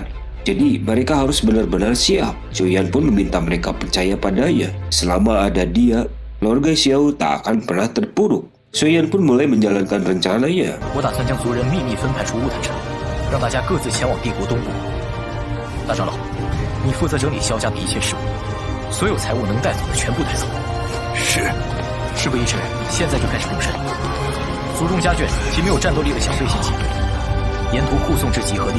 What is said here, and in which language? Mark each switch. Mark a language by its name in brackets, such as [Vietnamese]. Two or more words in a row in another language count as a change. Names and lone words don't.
[Indonesian] Jadi mereka harus benar-benar siap. Xiaoyan pun meminta mereka percaya padanya. Selama ada dia, keluarga Xiao tak akan pernah terpuruk. Xiaoyan pun mulai menjalankan rencananya. [Chinese] 我打算将族人秘密分派出乌坦城，让大家各自前往帝国东部。大长老，你负责整理萧家的一切事务，所有财物能带走的全部带走。是。事不宜迟，现在就开始动身。族中家眷及没有战斗力的想对先行，沿途护送至集合地。